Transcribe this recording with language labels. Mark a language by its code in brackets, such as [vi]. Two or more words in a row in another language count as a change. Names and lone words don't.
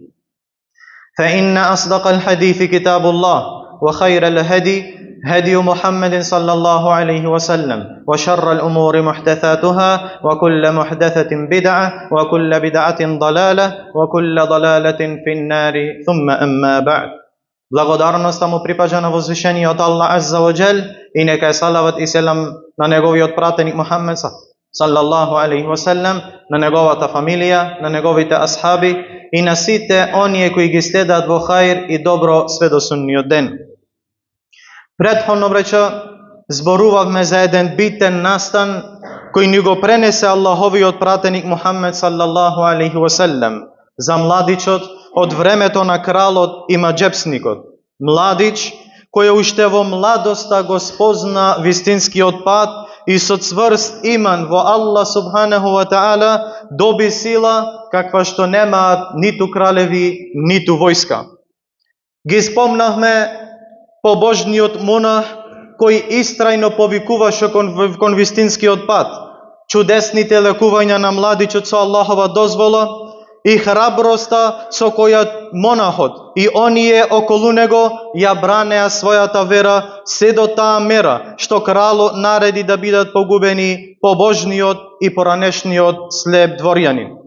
[ar] فإن أصدق الحديث كتاب الله، وخير الهدي هدي محمد صلى الله عليه وسلم، وشر الأمور محدثاتها، وكل محدثة بدعة، وكل بدعة ضلالة، وكل ضلالة في النار. ثم أما بعد. [mk] Благодарноста му припажа на возвишениот Аллах [ar] عز وجل [mk] и нека е салават и селам на неговиот пратеник Мухаммед [ar] صلى الله عليه وسلم, [mk] на неговата фамилија, на неговите асхаби и на сите оние кои ги следат во хаир и добро све до судниот ден. Претходно бреча зборувавме за еден битен настан кој ни го пренесе Аллаховиот пратеник Мухаммед [ar] صلى الله عليه وسلم [mk] за младичот од времето на кралот и маџепсникот. Младич кој уште во младоста го спозна вистинскиот пат и со цврст иман во Аллах [ar] سبحانه وتعالى [mk] доби сила каква што немаат ниту кралеви, ниту војска. Ги спомнавме побожниот монах кој истрајно повикуваше кон вистинскиот пат, чудесните лекувања на младичот со Аллахова дозвола и храброста со која монахот и оние околу него ја бранеа својата вера се до таа мера што кралот нареди да бидат погубени побожниот и поранешниот слеп дворјанин.